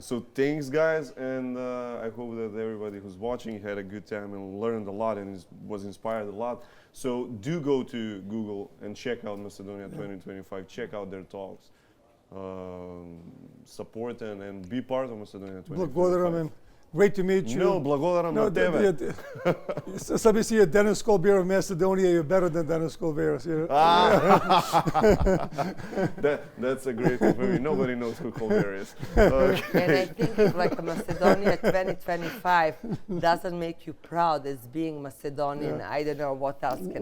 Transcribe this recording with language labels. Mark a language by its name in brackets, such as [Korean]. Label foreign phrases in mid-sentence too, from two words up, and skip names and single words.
[English] So thanks, guys, and I hope that everybody who's watching had a good time and learned a lot and was inspired a lot. So do go to Google and check out Macedonia 2025. Check out their talks. Support and be part of Macedonia 2025. Благодарам. Great to meet you. No, [Macedonian] благодарам на тебе. [English] Somebody see a Dennis Colbert of Macedonia, you're better than Dennis Colbert. That's a great thing for me. Nobody knows who Colbert is. And I think if like Macedonia 2025 doesn't make you proud as being Macedonian, I don't know what else can